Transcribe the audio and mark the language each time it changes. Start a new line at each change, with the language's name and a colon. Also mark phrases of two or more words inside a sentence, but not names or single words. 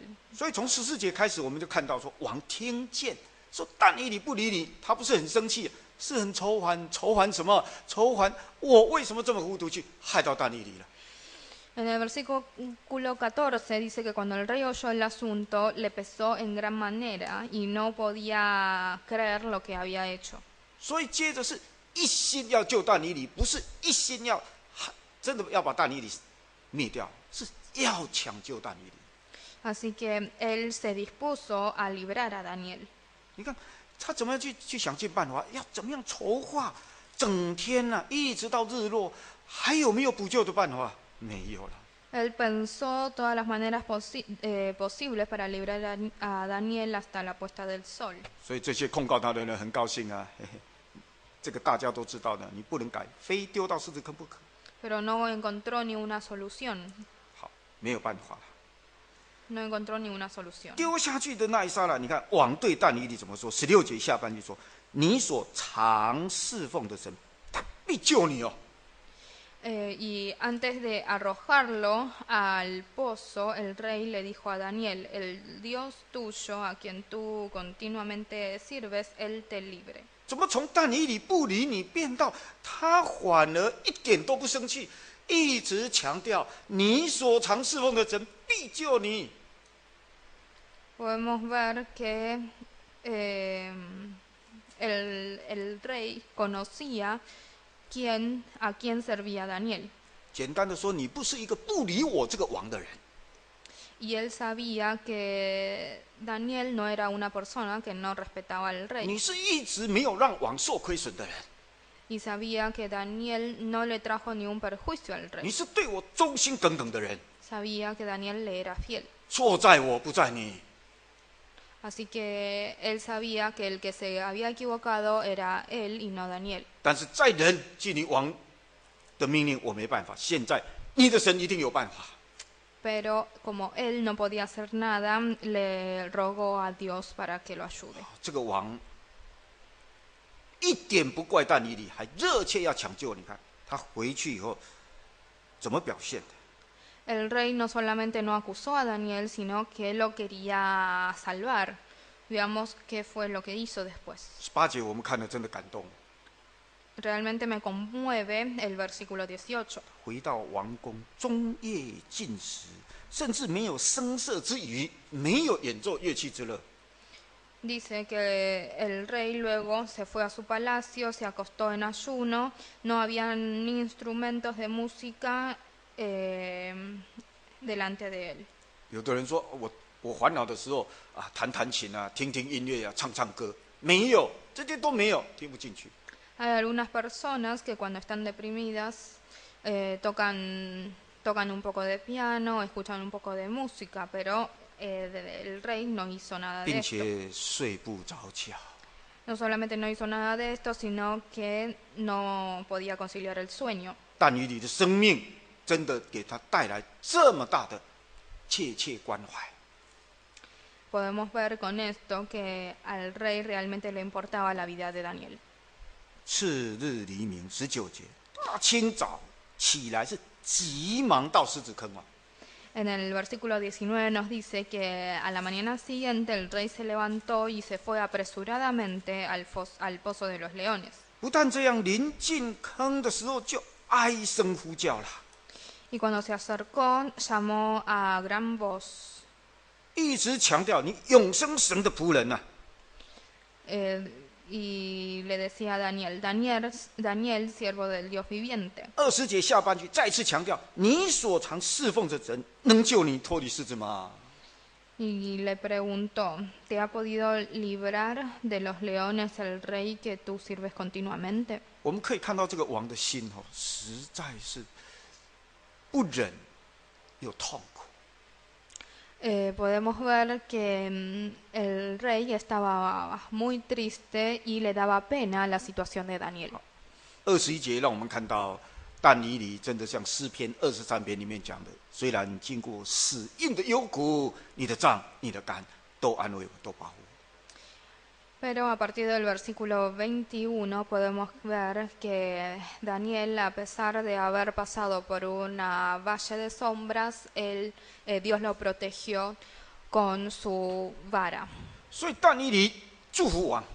Chinese: 所以从14节开始，我们就看到说，王听见说但以理不理你，他不是很生气，是很愁烦，愁烦什么？愁烦我为什么这么糊涂去害到但以理了？
Spanish: En el versículo 14 dice que cuando el rey oyó el asunto le pesó en gran manera y no podía creer lo que había hecho.
Chinese: 所以接着是一心要救但以理，不是一心要真的要把但以理灭掉，是要抢救但以理。
Spanish: Así que él se dispuso a librar a Daniel.
Chinese: 你看他怎么样去想尽办法，要怎么样筹划，整天啊，一直到日落，还有没有补救的办法？没有了。
Spanish: Él pensó todas las maneras posibles para librar a Daniel hasta la puesta del sol.
Chinese: 所以这些控告他的人很高兴啊，嘿嘿，这个大家都知道的，你不能改，非丢到狮子坑不可。
Spanish: Pero no encontró ni una solución.
Chinese: 好，没有办法了。
Spanish: No encontró ninguna solución.
Chinese: 丢下去的那一刹那，你看王对但以理怎么说？16节下半句说：“你所常侍奉的神，他必救你哦。”
Spanish: Y antes de arrojarlo al pozo, el rey le dijo a Daniel, el Dios tuyo, a quien tú continuamente sirves, él te libre.
Chinese: 怎么从但以理不理你，变到他反而一点都不生气，一直强调你所常侍奉的神必救你。
Spanish: Podemos ver que el rey conocía a quién servía Daniel.
Chinese: 简单的说，你不是一个不理我这个王的人，
Spanish: Y él sabía que Daniel no era una persona que no respetaba al rey.
Chinese: 你是一直没有让王受亏损的人，
Spanish: Y sabía que Daniel no le trajo ningún perjuicio al
Chinese: 你
Spanish: rey.
Chinese: 是对我忠心耿耿的人，
Spanish: Sabía que Daniel le era fiel.
Chinese: 错在我不在你。
Spanish: Así que él sabía que el que se había equivocado era él y no Daniel.
Chinese: 但是在人据你王的命令，我没办法。现在你的神一定有办法。
Spanish: Pero como él no podía hacer nada, le rogó a Dios para que lo ayude.
Chinese: 这个王一点不怪但以理，还热切要抢救。你看他回去以后怎么表现的？
Spanish: El rey no solamente no acusó a Daniel, sino que lo quería salvar. Veamos qué fue lo que hizo después.
Chinese: 18 节我们看了真的感动。
Spanish: Realmente me conmueve el versículo 18.
Chinese: 回到王宫，终夜禁食，甚至没有声色之娱，没有演奏乐器之乐。
Spanish: Dice que el rey luego se fue a su palacio, se acostó en ayuno, no habían ni instrumentos de música delante de él.
Chinese: 有的人说，我烦恼的时候啊，弹弹琴啊，听听音乐啊，唱唱歌，没有，这些都没有，听不进去。
Spanish: Hay algunas personas que cuando están deprimidas tocan un poco de piano, escuchan un poco de música, pero el rey no hizo nada de
Chinese: 并
Spanish: esto.
Chinese: 且睡不着觉。
Spanish: No solamente no hizo nada de esto, sino que no podía conciliar el sueño.
Chinese: 但以理的生命真的给他带来这么大的切切关怀。
Spanish: Podemos ver con esto que al rey realmente le importaba la vida de Daniel.
Chinese: 次日黎明19节，大清早起来是急忙到狮子坑啊。
Spanish: En el versículo 19 nos dice que a la mañana siguiente el rey se levantó y se fue apresuradamente al pozo de los leones.
Chinese: 不但这样，临近坑的时候就哀声呼叫了，
Spanish: Y cuando se acercó, llamó a gran voz,
Chinese: 一直强调你永生神的仆人啊，
Spanish: y le decía a Daniel, Daniel, siervo del Dios viviente.
Chinese: 20 节下半句再次强调，你所常侍奉的神能救你脱离狮子吗？
Spanish: Y le preguntó, ¿te ha podido librar de los leones el rey que tú sirves continuamente?
Chinese: 我们可以看到这个王的心哦，实在是不忍又痛苦。
Spanish: Podemos ver que el rey estaba muy triste y le daba pena la situación de Daniel.
Chinese: 21节让我们看到但以理真的像诗篇23篇里面讲的，虽然经过死硬的幽谷，你的杖、你的竿都安慰我，都保护我。
Spanish: Pero a partir del versículo 21 podemos ver que Daniel, a pesar de haber pasado por una valle de sombras, Dios lo protegió con su vara.
Chinese: 所以但以理祝福王，